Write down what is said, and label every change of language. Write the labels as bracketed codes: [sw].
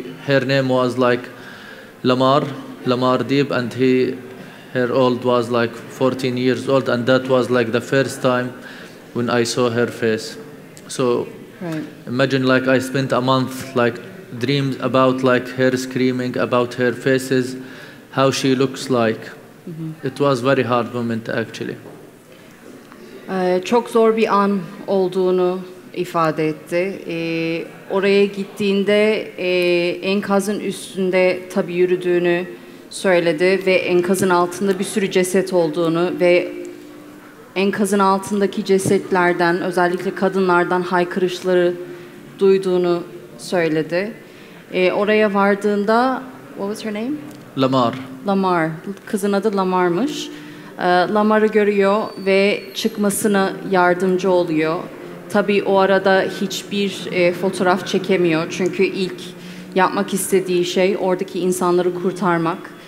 [en] Her name was like Lamar Deep, and her old was like 14 years old, and that was like the first time when I saw her face. So right. Imagine like I spent a month like dreams about like her screaming, about her faces, how she looks like. Mm-hmm. It was very hard moment actually. [tr] Çok zor bir an olduğunu ifade etti. Oraya gittiğinde enkazın üstünde tabii yürüdüğünü söyledi ve enkazın altında bir sürü ceset olduğunu ve enkazın altındaki cesetlerden, özellikle kadınlardan haykırışları duyduğunu söyledi. Oraya vardığında, [en] what was her name? [tr] Lamar. Kızın adı Lamar'mış. Lamar'ı görüyor ve çıkmasına yardımcı oluyor. Tabii o arada hiçbir fotoğraf çekemiyor. Çünkü ilk yapmak istediği şey oradaki insanları kurtarmak.